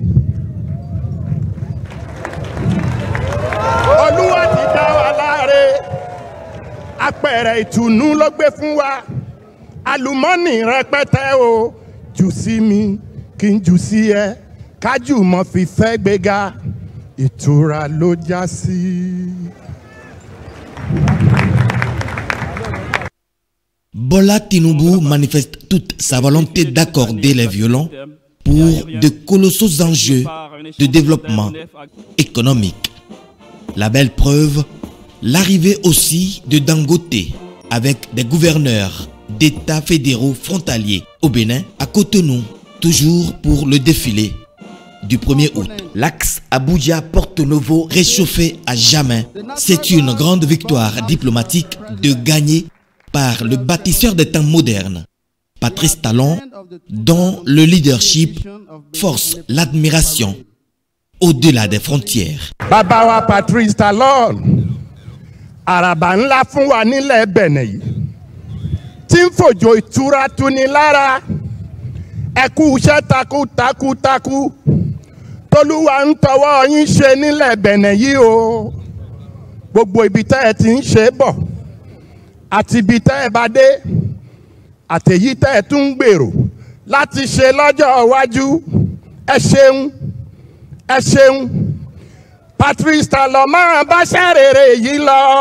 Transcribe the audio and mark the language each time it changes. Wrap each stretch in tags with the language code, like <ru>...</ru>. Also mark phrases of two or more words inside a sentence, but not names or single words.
<yo>Olúwa ti dá wa láre apẹ̀rẹ̀ ìtùnú ló gbé fún wa àlùmọ́nì rẹpẹtẹ o jù sí mi kí n jù sí ẹ kájùmọ̀ fìfẹ́ gbéga ìtura ló já sí.</yo> <fr>Bola Tinubu manifeste toute sa volonté d'accorder les violons pour de colossaux enjeux de développement économique. La belle preuve, l'arrivée aussi de Dangote avec des gouverneurs d'États fédéraux frontaliers au Bénin, à Cotonou, toujours pour le défilé du 1er août. L'axe Abuja-Porto Novo réchauffé à jamais, c'est une grande victoire diplomatique de gagner par le bâtisseur des temps modernes, Patrice Talon, dont le leadership force l'admiration au-delà des frontières.</fr> <yo>Baba wa Patrice Talon àràbà ńlá fún wa nílẹ̀ Bẹ̀nẹ̀ yìí tí ń fòjò ìtura tuni lára ẹ kú iṣẹ́ takuntakun tolúwa ń tọwọ́ yín ṣe nílẹ̀ Bẹ̀nẹ̀ yìí o gbogbo ibi tẹ́ ẹ ti ń ṣe bọ̀ àti ibi tẹ́ ẹ bá dé àtèyí tẹ́ ẹ tún ń gbèrò láti ṣe lọ́jọ́ iwájú ẹ ṣeun Patrice Talon máa bá ṣẹ́ rere yìí lọ.</yo>